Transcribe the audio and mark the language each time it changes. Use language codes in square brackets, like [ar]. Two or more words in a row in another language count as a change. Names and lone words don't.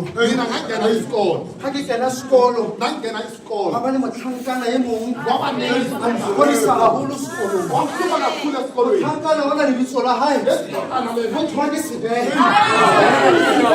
[zu] Mina ngangena isikolo. [st] Ha ke kena sekolo, [zu] nangena isikolo. [st] Ba le motlhankana e mong wa baneng a mpolisa haholo sekolong. [zu] Wa mfuma kakhulu esikolweni. [st] Motlhankana ona lebitso la hae. Ho tshwane Sebele.